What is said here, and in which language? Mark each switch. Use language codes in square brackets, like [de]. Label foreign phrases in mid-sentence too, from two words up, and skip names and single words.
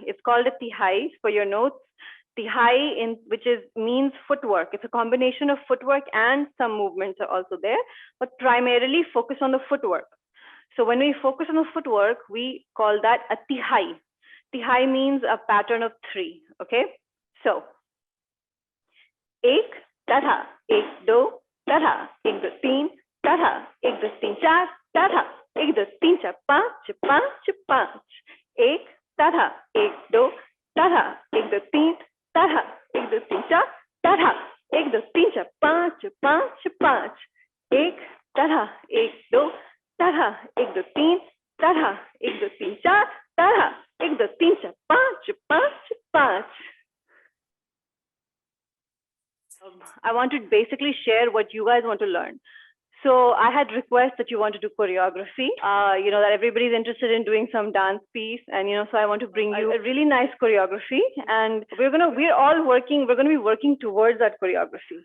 [en] It's called a tihai for your notes. Tihai, which means footwork. It's a combination of footwork and some movements are also there, but primarily focus on the footwork. So when we focus on the footwork, we call that a tihai. Tihai means a pattern of 3. Okay, so [hi] एक तधा, एक दो तधा, एक दो तीन तधा, एक दो तीन चार तधा, एक दो तीन चार पाँच पाँच पाँच, एक तधा, एक दो तधा, एक दो तीन तधा, एक दो तीन चार तधा, एक दो तीन चार पाँच पाँच पाँच, एक तधा, एक दो तधा, एक दो तीन तधा, एक दो तीन चार तधा, एक दो तीन चार पाँच पाँच पाँच. [en] I want to basically share what you guys want to learn. So I had requests that you want to do choreography, that everybody's interested in doing some dance piece. And, so I want to bring you a really nice choreography, and we're going to be working towards that choreography.